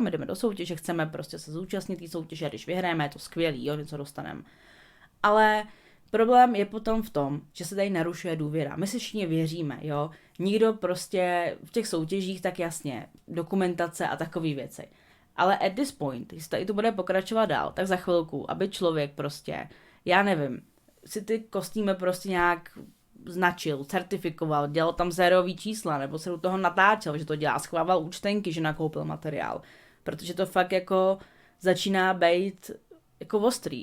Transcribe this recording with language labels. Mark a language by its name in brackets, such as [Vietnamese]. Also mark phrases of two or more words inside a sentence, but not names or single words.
[Czech] My jdeme do soutěže, chceme prostě se zúčastnit té soutěže, když vyhrajeme, je to skvělý, jo, něco dostaneme. Ale problém je potom v tom, že se tady narušuje důvěra. My si všichni věříme, jo. Nikdo prostě v těch soutěžích tak jasně, dokumentace a takové věci. [English] Ale at this point, [Czech] jestli tady to bude pokračovat dál, tak za chvilku, aby člověk prostě, já nevím, si ty kostýmy prostě nějak značil, certifikoval, dělal tam zérový čísla, nebo se do toho natáčel, že to dělá, schovával účtenky, že nakoupil materiál. Protože to fakt jako začíná být jako ostrý.